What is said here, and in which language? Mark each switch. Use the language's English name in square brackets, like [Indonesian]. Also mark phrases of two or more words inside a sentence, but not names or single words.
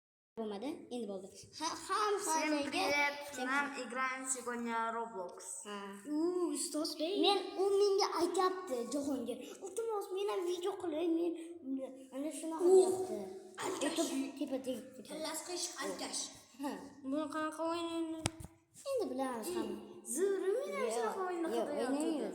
[Uzbek] Bo'lmadi, endi bo'ldi. [Russian] Всем привет! Нам играем сегодня Roblox. [Uzbek] Ustoz bey. U menga aytayapti, Jahongir. Iltimos, men ham video qilay, men ana shunaqa deyapti. Tepa. Kallasi qiyshiq alkash. Buni qanaqa o'ynaydi? Endi bilamiz hamma. Zo'r, men ham shunaqa o'yinni qilyapmiz.